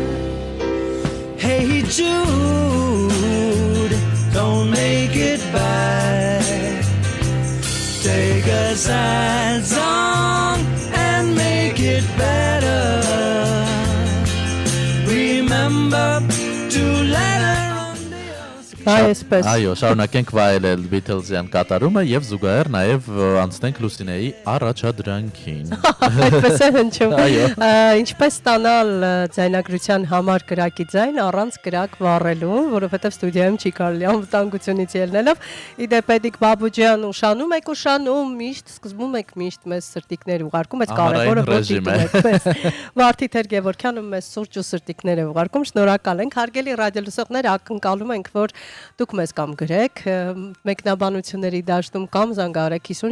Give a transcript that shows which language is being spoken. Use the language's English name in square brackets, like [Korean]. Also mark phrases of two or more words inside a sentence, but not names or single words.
[English] Hey Jude, don't make it bad. Take a sad song and make it better. Remember to let her on the [Armenian] Այսպես։ Այո, շարունակենք վայելել Beatles-յան կատարումը եւ զուգահեռ նաեւ անցնենք Լուսինեի առաջադրանքին։ Այդպես է հնչում։ Այո։ Ինչպես ստանալ ձայնագրության համար կրակի ձայն առանց կրակ վառելու, որովհետև ստուդիայում չի կարելի անվտանգությունից ելնելով։ Իդեպ Էդիկ Բաբուջյան ուշանում եք, միշտ սկզբում եք միշտ մեզ սրտիկներ ուղարկում, այդ կարևորը որ դիտում եք մեզ։ Վարդիթեր Գևորգյանը մեզ սուրճ ու սրտիկներ է ուղարկում, շնորհակալ ենք։ Հարգելի ռադիոլսողներ, ակնկալում ենք, որ դուք մեզ կամ գրեք մեկնաբանությունների դաշտում կամ զանգահարեք